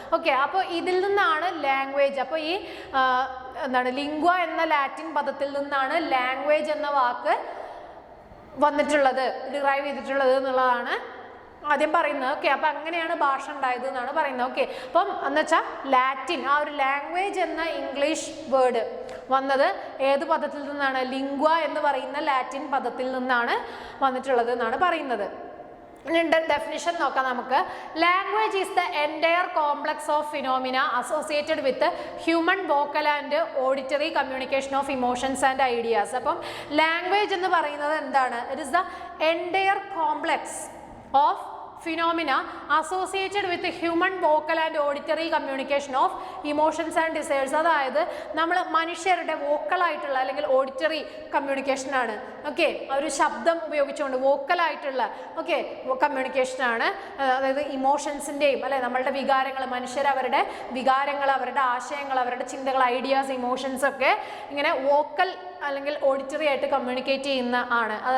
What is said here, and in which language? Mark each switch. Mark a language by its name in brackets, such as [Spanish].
[Malayalam] Okay, appo idil ninnanu language appo ee endana lingua enna Latin padathil ninnanu language enna vaakku vannittulladu derive ചെയ്തിട്ടുള്ളത് എന്നുള്ളതാണ് ആദ്യം പറയുന്നത്. Okay, അപ്പോൾ അങ്ങനെയാണ് ഭാഷ ഉണ്ടായത് എന്നാണ് പറയുന്നത്. ഓക്കെ, അപ്പം എന്ന് വെച്ചാൽ ലാറ്റിൻ ആ ഒരു ലാംഗ്വേജ് എന്ന ഇംഗ്ലീഷ് വേർഡ് വന്നത് ഏത് പദത്തിൽ നിന്നാണ്? ലിംഗ്വ എന്ന് പറയുന്ന ലാറ്റിൻ പദത്തിൽ നിന്നാണ് വന്നിട്ടുള്ളത് എന്നാണ് പറയുന്നത്. Definition നോക്കാം നമുക്ക്. [English] Language is the entire complex of phenomena associated with human vocal and auditory communication of emotions and ideas. [Malayalam] അപ്പം language എന്ന് പറയുന്നത് എന്താണ്? [English] It is the entire complex of phenomena associated with the human vocal and auditory communication of emotions and desires. [Malayalam] അതായത് നമ്മൾ മനുഷ്യരുടെ vocal ആയിട്ടുള്ള അല്ലെങ്കിൽ auditory communication ആണ്. ഓക്കെ, ഒരു ശബ്ദം ഉപയോഗിച്ചുകൊണ്ട് വോക്കൽ ആയിട്ടുള്ള കമ്മ്യൂണിക്കേഷൻ ആണ്. അതായത് ഇമോഷൻസിൻ്റെയും നമ്മളുടെ വികാരങ്ങൾ, മനുഷ്യർ അവരുടെ വികാരങ്ങൾ, അവരുടെ ആശയങ്ങൾ, അവരുടെ ചിന്തകൾ, ഐഡിയാസ്, ഇമോഷൻസ് ഒക്കെ ഇങ്ങനെ വോക്കൽ അല്ലെങ്കിൽ ഓഡിറ്ററി ആയിട്ട് കമ്മ്യൂണിക്കേറ്റ് ചെയ്യുന്ന ആണ്.